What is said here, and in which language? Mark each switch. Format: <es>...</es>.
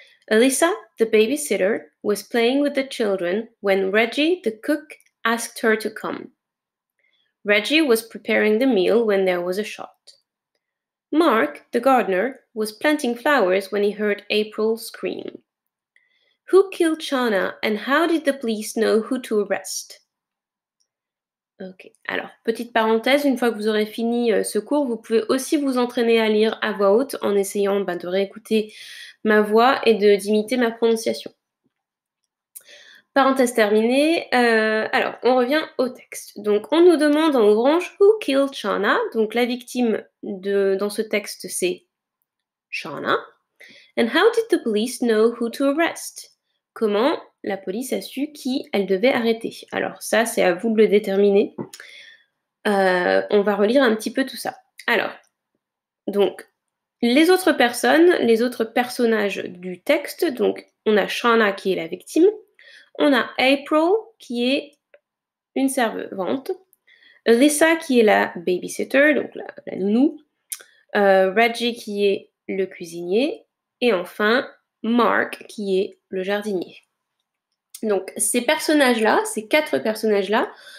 <en>Alyssa, the babysitter, was playing with the children when Reggie, the cook, asked her to come. Reggie was preparing the meal when there was a shot. Mark, the gardener, was planting flowers when he heard April scream. Who killed Shauna and how did the police know who to arrest?</en> <fr>Ok, alors, petite parenthèse, une fois que vous aurez fini ce cours, vous pouvez aussi vous entraîner à lire à voix haute en essayant de réécouter ma voix et d'imiter ma prononciation. Parenthèse terminée. Alors, on revient au texte. Donc, on nous demande en orange «</fr> <en>Who killed Shauna ?»</en> <fr>Donc, la victime dans ce texte, c'est Shauna.</fr> <en>And how did the police know who to arrest?</en> <fr>Comment la police a su qui elle devait arrêter? Alors ça, c'est à vous de le déterminer. On va relire un petit peu tout ça. Alors, donc, les autres personnes, les autres personnages du texte, donc on a Shauna qui est la victime, on a April qui est une servante, Alyssa qui est la babysitter, donc la nounou, Reggie qui est le cuisinier, et enfin Mark qui est le jardinier. Donc ces personnages-là, ces quatre personnages-là,</fr>